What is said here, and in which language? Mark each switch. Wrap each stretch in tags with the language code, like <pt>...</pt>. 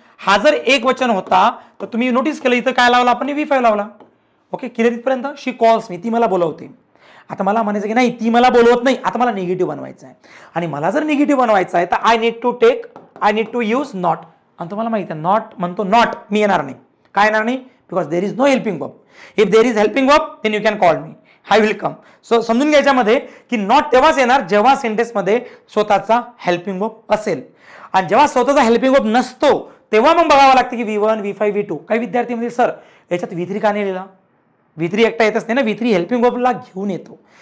<mr>हा जर एक वचन होता तर तुम्ही नोटीस केलं इथं काय लावला आपण? V5 लावला. ओके, क्लिअर इथपर्यंत?</mr> <en>she calls me,</en> <mr>ती मला बोलवते. आता मला म्हणायचं की नाही ती मला बोलवत नाही, आता मला निगेटिव्ह बनवायचं आहे. आणि मला जर निगेटिव्ह बनवायचं आहे तर</mr> <en>I need to use not.</en> <mr>आणि तुम्हाला माहिती आहे नॉट म्हणतो, नॉट मी येणार नाही. काय येणार नाही?</mr> <en>Because there is no helping verb. If there is helping verb then you can call me, I will come.</en> <mr>So समजून घ्यायच्यामध्ये की नॉट तेव्हाच येणार जेव्हा सेंटेन्समध्ये स्वतःचा हेल्पिंग वर्ब असेल. आणि जेव्हा स्वतःचा हेल्पिंग वर्ब नसतो तेव्हा मग बघावं लागतं की V1, V5, V2. काही विद्यार्थी म्हणजे सर याच्यात V3 का नाही लिहिला? V3 एकटा येतच नाही ना, V3 हेल्पिंग वर्बला घेऊन येतो.</mr>